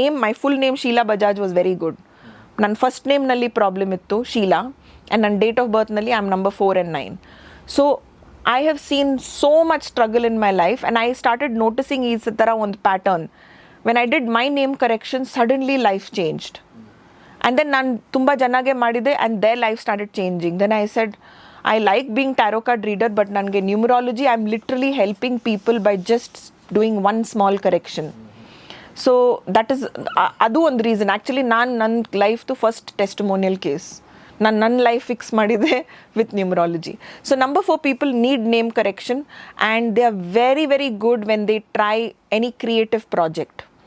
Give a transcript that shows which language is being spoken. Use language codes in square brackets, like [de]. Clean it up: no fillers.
[en] My full name Sheela Bajaj was very good. [kn] ನನ್ನ first ನೇಮ್ನಲ್ಲಿ problem ಇತ್ತು, [en] Sheela, and ನನ್ನ date of ಬರ್ತ್ನಲ್ಲಿ I am number 4 and 9. So I have seen so much struggle in my life, and I started noticing ಈ ಥರ ಒಂದು pattern. When I did my name correction, suddenly life changed. And then [kn] ನಾನು ತುಂಬ ಜನಗೆ ಮಾಡಿದೆ, [en] and their life started changing. Then I said, I like being tarot card reader, but ನನಗೆ numerology, I'm literally helping people by just doing one small correction. So that is, [kn] ಅದು ಒಂದು reason. Actually ನನ್ನ ಲೈಫ್ದು first testimonial case, ನನ್ನ life fix ಮಾಡಿದೆ with numerology. [en] So number 4 people need name correction, and they are very very good when they try any creative project.